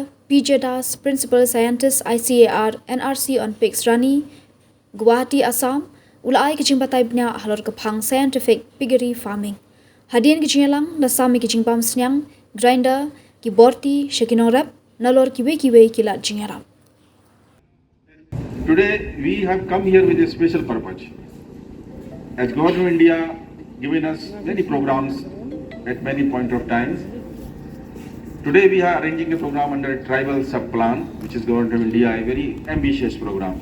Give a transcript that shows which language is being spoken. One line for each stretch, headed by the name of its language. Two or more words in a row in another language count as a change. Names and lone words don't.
Khasi: PJ Das
English: Principal Scientist
Khasi: ICAR NRC on Pigs Rani, Guwahati Assam, ulai kajingbatay bnya halor kapang
English: scientific piggery farming.
Khasi: Hadin kajingalang nasami kajingsam Sniang, grinder, kiborti, shakinorap, nalor kiwei kilat jingarap.
English: Today we have come here with a special purpose. As Government of India given us many programs at many point of times. Today we are arranging a program under a tribal sub-plan, which is Government of India, a very ambitious program.